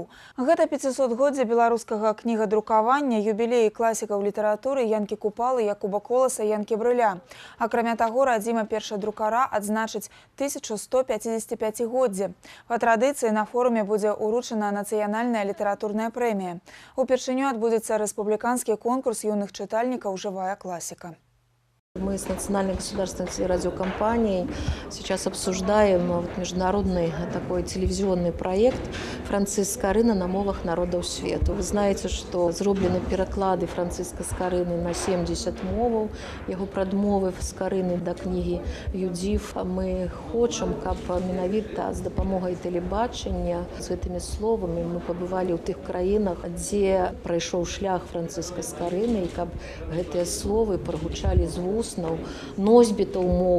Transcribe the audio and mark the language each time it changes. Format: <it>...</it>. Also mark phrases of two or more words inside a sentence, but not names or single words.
<be>Гэта 500-годдзе беларускага кнігадрукавання, юбілеі класікаў літаратуры Янкі Купалы, Якуба Коласа, Янкі Брыля. Акрамя таго, радзіма першадрукара адзначыць 1155-годдзе. Па традыцыі на форуме будзе ўручана нацыянальная літаратурная прэмія. Упершыню адбудзецца рэспубліканскі конкурс юных чытальнікаў «Жывая класіка».</be> <ru>Мы с Национальной государственной телерадиокомпанией сейчас обсуждаем международный такой телевизионный проект «Франциск Скарына на мовах народов свету». Вы знаете, что зроблены переклады Франциска Скарыны на 70 моваў, его прадмовы Скарыны до книги «Юдзіф».</ru> <be>Мы хочам, каб менавіта з дапамогай тэлебачання з гэтымі словамі мы пабывалі ў тых краінах, дзе прайшоў шлях Франциска Скарыны, і каб гэтыя словы прагучалі з вуст носьбітаў моў.</be>